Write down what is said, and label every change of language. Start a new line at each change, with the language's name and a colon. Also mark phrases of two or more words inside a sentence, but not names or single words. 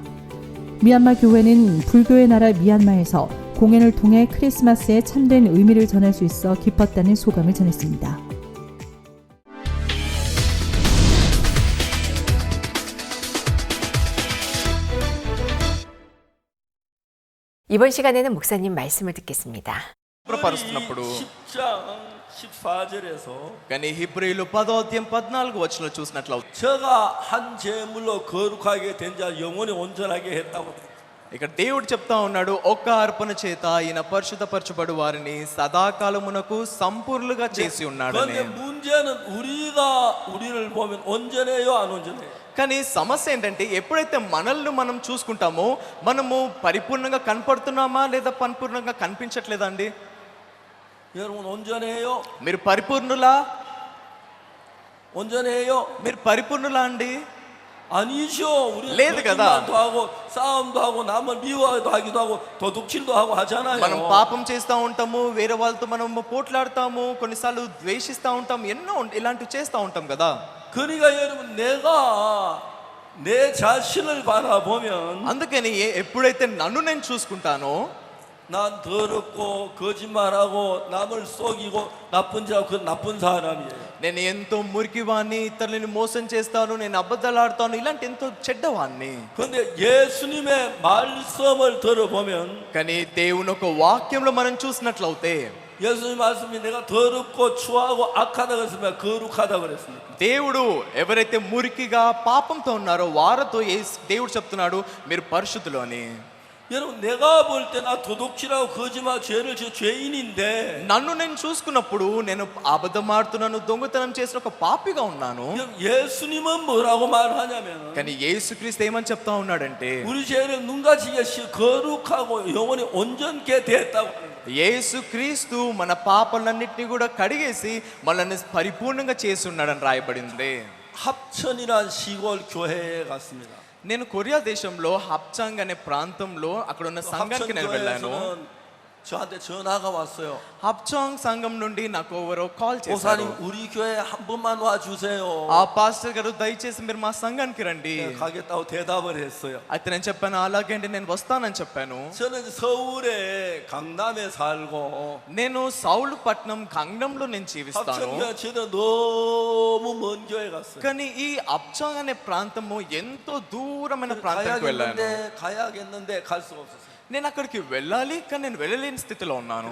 Korean: 미얀마 교회는 불교의 나라 미얀마에서 공연을 통해 크리스마스의 참된 의미를 전할 수 있어 기뻤다는 소감을 전했습니다. 이번 시간에는 목사님 말씀을 듣겠습니다.
Telugu: శుభ్రపరుస్తున్నప్పుడు
Korean: 10장 14절에서
Telugu: కానీ హెబ్రీయులు 10వ అధ్యాయం 14వ వచనంలో చూసినట్లయితే
Korean: 저가 한 제물로 거룩하게 된 자 영원히 온전하게 했다고 돼.
Telugu: ఇక్కడ దేవుడు చెప్తా ఉన్నాడు ఒక్క అర్పణ చేత ఈయన పరిశుద్ధపరచబడు వారిని సదాకాలమునకు సంపూర్ణులుగా చేసి ఉన్నాడని.
Korean: 그런데 문제는 우리를 보면 온전해요, 안 온전해요?
Telugu: కానీ సమస్య ఏంటంటే ఎప్పుడైతే మనల్ని మనం చూసుకుంటామో మనము పరిపూర్ణంగా కనపడుతున్నామా లేదా పరిపూర్ణంగా కనిపించట్లేదా అండి?
Korean: 여러분 온전해요?
Telugu: మీరు పరిపూర్ణులా?
Korean: 온전해요?
Telugu: మీరు పరిపూర్ణులా అండి?
Korean: 아니죠. 우리
Telugu: లేదు కదా.
Korean: 거짓말도 하고 싸움도 하고 남을 미워도 하기도 하고 도둑질도 하고 하잖아요.
Telugu: మనం పాపం చేస్తూ ఉంటాము, వేరే వాళ్ళతో మనము పోట్లాడతాము, కొన్నిసార్లు ద్వేషిస్తూ ఉంటాం, ఎన్నో ఇలాంటివి చేస్తూ ఉంటాం కదా.
Korean: 그러니까 여러분 내가 내 자신을 바라보면
Telugu: అందుకని ఎప్పుడైతే నన్ను నేను చూసుకుంటానో
Korean: 난 더럽고 거짓말하고 남을 속이고 나쁜 자 그 나쁜 사람이에요.
Telugu: నేను ఎంతో మురికివాణ్ణి, ఇతరులని మోసం చేస్తాను, నేను అబద్ధాలు ఆడతాను, ఇలాంటి ఎంతో చెడ్డవాణ్ణి.
Korean: 그런데 예수님의 말씀을 들어보면
Telugu: కానీ దేవుని ఒక వాక్యంలో మనం చూసినట్లయితే
Korean: 예수님 말씀이 내가 더럽고 추하고 악하다 그랬으면 거룩하다 그랬습니다.
Telugu: దేవుడు ఎవరైతే మురికిగా పాపంతో ఉన్నారో వారితో దేవుడు చెప్తున్నాడు మీరు పరిశుద్ధులు అని.
Korean: 여러분 내가 볼 때 나 도둑질하고 거짓말 죄를 저 죄인인데
Telugu: నన్ను నేను చూసుకున్నప్పుడు నేను అబద్ధం ఆడుతున్నాను, దొంగతనం చేసిన ఒక పాపిగా ఉన్నాను.
Korean: 예수님은 뭐라고 말하냐면
Telugu: కానీ యేసుక్రీస్తు ఏమని చెప్తా ఉన్నాడంటే
Korean: 우리 죄를 눈가지게 거룩하고 영원히 온전케 됐다고.
Telugu: యేసుక్రీస్తు మన పాపాలన్నింటినీ కూడా కడిగేసి మనల్ని పరిపూర్ణంగా చేసి ఉన్నాడని రాయబడింది.
Korean: 합천이란 시골 교회에 갔습니다.
Telugu: నేను కొరియా దేశంలో హప్చాంగ్ అనే ప్రాంతంలో అక్కడ ఉన్న సంఘానికి నేను వెళ్ళాను.
Korean: 저한테 전화가 왔어요.
Telugu: హప్చాంగ్ సంఘం నుండి నాకు ఎవరో కాల్ చేశారు.
Korean: 목사님 우리 교회 한 번만 와 주세요.
Telugu: ఆ పాస్టర్ గారు దయచేసి మీరు మా సంఘానికి రండి.
Korean: 가겠다고 대답을 했어요.
Telugu: అయితే నేను చెప్పాను అలాగే అండి నేను వస్తానని చెప్పాను.
Korean: 저는 서울에 강남에 살고
Telugu: నేను సౌలుపట్నం గంగంలో నేను జీవిస్తాను.
Korean: 합천교회 저는 너무 먼 교회 갔어요.
Telugu: కానీ ఈ హప్చాంగ్ అనే ప్రాంతము ఎంతో దూరమైన ప్రాంతానికి వెళ్ళాను.
Korean: 가야겠는데 갈 수가 없었어요.
Telugu: నేను అక్కడికి వెళ్ళాలి కానీ నేను వెళ్ళలేని స్థితిలో ఉన్నాను.